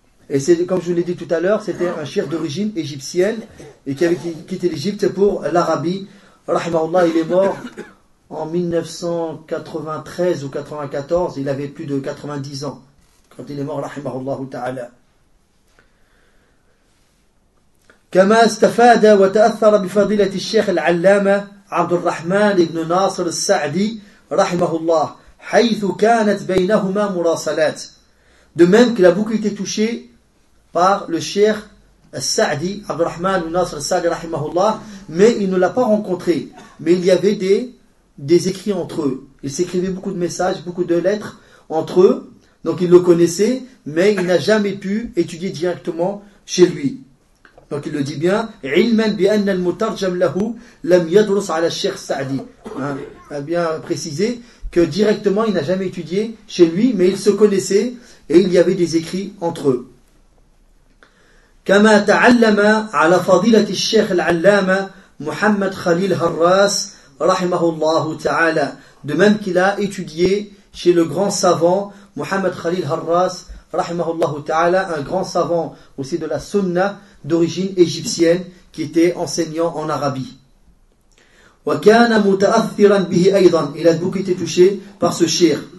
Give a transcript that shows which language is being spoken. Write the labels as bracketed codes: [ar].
[fr] Et c'est, comme je vous l'ai dit tout à l'heure, c'était un cheikh d'origine égyptienne et qui avait quitté l'Égypte pour l'Arabie. Rahimahullah, il est mort en 1993 ou 94, il avait plus de 90 ans quand il est mort, rahimahullah ta'ala. [ar] كما استفاد وتأثر بفضيلة الشيخ العلامة عبد الرحمن بن ناصر السعدي رحمه الله حيث كانت بينهما مراسلات. [fr] De même qu'il a beaucoup été touché par le Cheikh Al-Sa'di, Abd al-Rahman ibn Nasr al-Sa'di, rahimahullah, mais il ne l'a pas rencontré. Mais il y avait des écrits entre eux. Il s'écrivait beaucoup de messages, beaucoup de lettres entre eux. Donc il le connaissait, mais il n'a jamais pu étudier directement chez lui. Donc il le dit bien, « [ar] Ilman bi anna al-mutarjam lahu lam yadrus ala Cheikh Sa'di [fr] » Il a bien précisé que directement il n'a jamais étudié chez lui, mais il se connaissait et il y avait des écrits entre eux. [ar] كما تعلم على فضيلة الشيخ العلامة محمد خليل هراس رحمه الله تعالى. [fr] De même qu'il a étudié chez le grand savant محمد خليل هراس [ar] رحمه الله تعالى, [fr] un grand savant aussi de la sunna d'origine égyptienne qui était enseignant en arabie. [ar] وكان متأثرا به أيضا. [fr] Il a beaucoup été touché par ce cheikh.